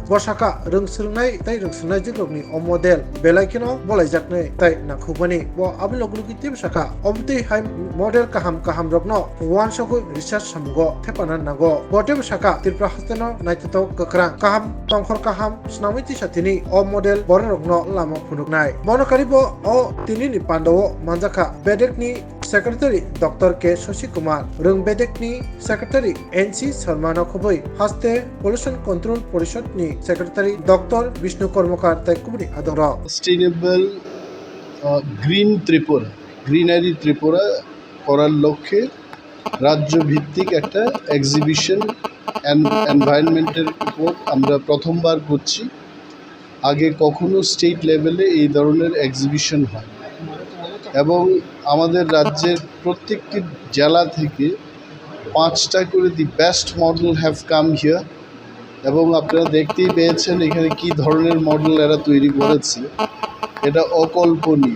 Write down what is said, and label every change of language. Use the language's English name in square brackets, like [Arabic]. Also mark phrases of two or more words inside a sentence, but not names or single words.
[Kok Borok] borsaka rungsrungnai tai rungsrungnai jigrokni o model belaikino bolaijaknai tai nangkhukmani bo abilogluki tibsaka obti hai model kaham rokno wansoko research samgo thepana nago botem saka Tripura hastano naitatok kakrang kaham tongkhor kaham snamiti satini o model borokno lama phunuknai bonokaribo o tinini pandawo manjaka bedekni Secretary Dr. K. Shashi Kumar Rung bedekni Secretary NC Sharma khoboi haste Pollution Control Porishod ni Secretary Dr. Vishnu Kormakar tai kubri adora [Bangla] Sustainable Green Tripura Greenery Tripura করার লক্ষ্যে রাজ্য ভিত্তিক একটা [English] exhibition environment [Bangla] উপর আমরা প্রথমবার করছি। আগে কখনো [English] state level [Bangla] এই ধরনের এক্সিবিশন হয় এবং আমাদের রাজ্যের প্রত্যেকটি জেলা থেকে 5টা করে [English] the best model have come here [Bangla] এবং আপনারা দেখতেই পেয়েছেন এখানে কি ধরনের মডেল এরা তৈরি করেছে, এটা অকল্পনীয়।